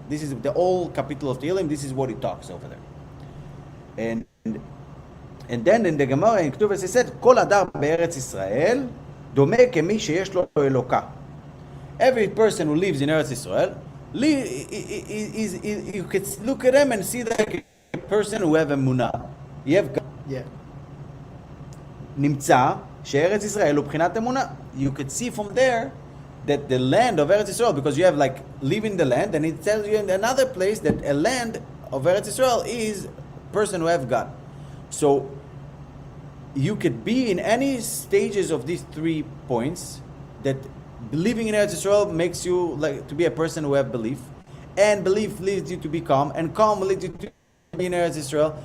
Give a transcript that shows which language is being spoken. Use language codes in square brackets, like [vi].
[en] This is the whole capital of Tehillim. This is what it talks over there. And then in the Gemara in Ketuvos it said, [he] "Kol adar be'eretz Yisrael dome kemi sheyesh lo eloka." [en] Every person who lives in Eretz Israel, you could look at them and see like a person who have emunah. You have God. Yeah. [he] נמצא שארץ ישראל הוא בחינת אמונה. [en] You could see from there that the land of Eretz Israel, because you have like live in the land, and it tells you in another place that a land of Eretz Israel is a person who have God. So you could be in any stages of these 3 points, that believing in Eretz Israel makes you like to be a person who have belief, and belief leads you to be calm, and calm leads you to be in Eretz Israel.